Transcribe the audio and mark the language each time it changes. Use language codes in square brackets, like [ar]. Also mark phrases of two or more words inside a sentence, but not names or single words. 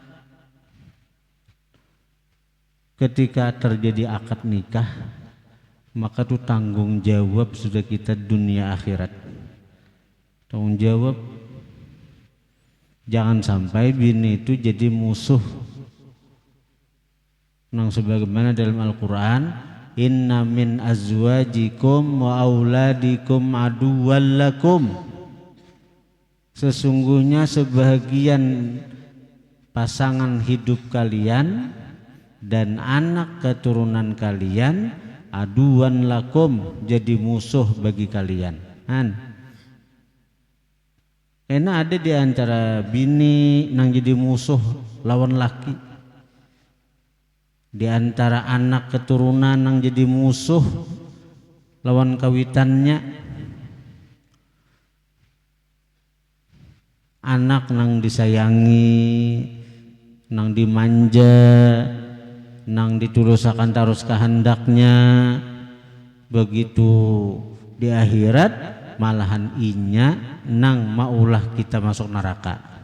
[id] Ketika terjadi akad nikah, maka itu tanggung jawab sudah kita dunia akhirat. [bjn] Tanggung jawab, jangan sampai bini itu jadi musuh. Nang sebagaimana dalam Al-Quran, [ar] inna min azwajikum wa auladikum aduwwan lakum, [id] sesungguhnya sebahagian pasangan hidup kalian dan anak keturunan kalian [ar] aduwwan lakum, [id] jadi musuh bagi kalian. [bjn] Enak ada di antara bini nang jadi musuh lawan laki, di antara anak keturunan nang jadi musuh lawan kawitannya, anak nang disayangi, nang dimanja, nang ditulusakan terus kehendaknya, begitu di akhirat malahan inya nang maulah kita masuk neraka.